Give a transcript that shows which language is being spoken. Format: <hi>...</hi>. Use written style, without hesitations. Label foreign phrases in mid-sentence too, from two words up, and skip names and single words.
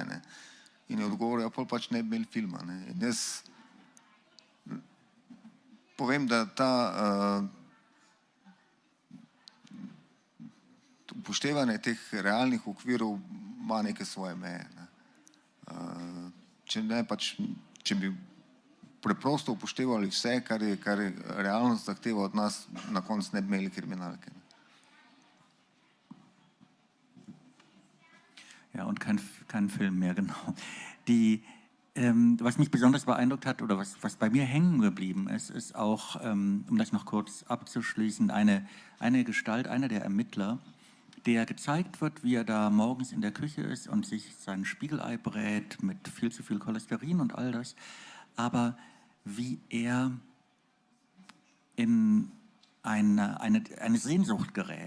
<sl>In je odgovoril, ja, pol pač ne bi imeli filma. In jaz povem, da ta upoštevanje teh realnih okvirov ima neke svoje meje. Če bi preprosto upoštevali vse, kar je realnost zahteva od nas, na koncu ne bi imeli kriminalke.</sl> <de>Ja, und kein Film mehr, genau. Was mich besonders beeindruckt hat oder was bei mir hängen geblieben ist, ist auch, um das noch kurz abzuschließen, eine Gestalt, einer der Ermittler, der gezeigt wird, wie er da morgens in der Küche ist und sich sein Spiegelei brät mit viel zu viel Cholesterin und all das, aber wie er in eine Sehnsucht gerät.</de>